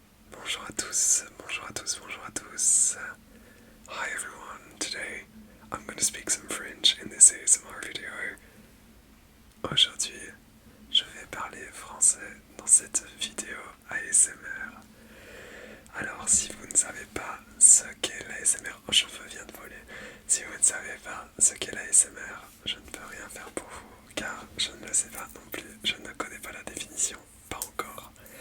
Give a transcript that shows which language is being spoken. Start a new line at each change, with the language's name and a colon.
French: Bonjour à tous, bonjour à tous, bonjour à tous.
English: Hi everyone, today I'm going to speak some French in this ASMR video.
French: Aujourd'hui, je vais parler français dans cette vidéo ASMR. Alors, si vous ne savez pas ce qu'est l'ASMR, je viens de voler. Si vous ne savez pas ce qu'est l'ASMR, je ne peux rien faire pour vous, car je ne le sais pas non plus, je ne connais pas la définition, pas encore.